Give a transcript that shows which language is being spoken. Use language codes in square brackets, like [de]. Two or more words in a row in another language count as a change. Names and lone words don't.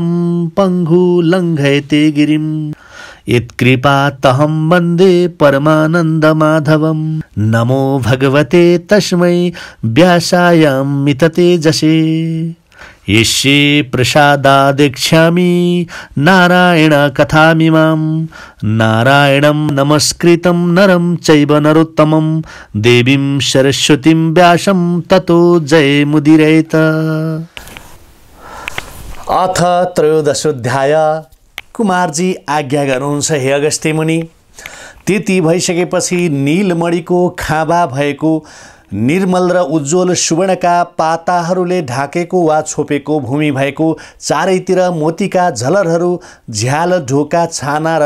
[sa] पङ्गु लङ्घयते गिरिं यत्कृपातहं वन्दे परमानन्दमाधवं नमो भगवते तस्मै व्यासायामिततेजसे यस्ये प्रसादादेक्ष्यामि नारायण कथामिमां नारायणं नमस्कृतं नरं चैव नरोत्तमं देवीं सरस्वतीं व्यासं ततो जयमुदीरयेत। अथ त्रयोदशोऽध्याय। [ne] कुमारजी आज्ञा गर्नुहुन्छ हे अगस्त्य मुनि। त्यति भइसकेपछि नीलमणिको खाँबा भएको निर्मल र उज्जवल सुवर्णका पाताहरूले ढाकेको वा छोपेको भूमि भएको चारैतिर मोतीका झलरहरू झ्याल ढोका छाना र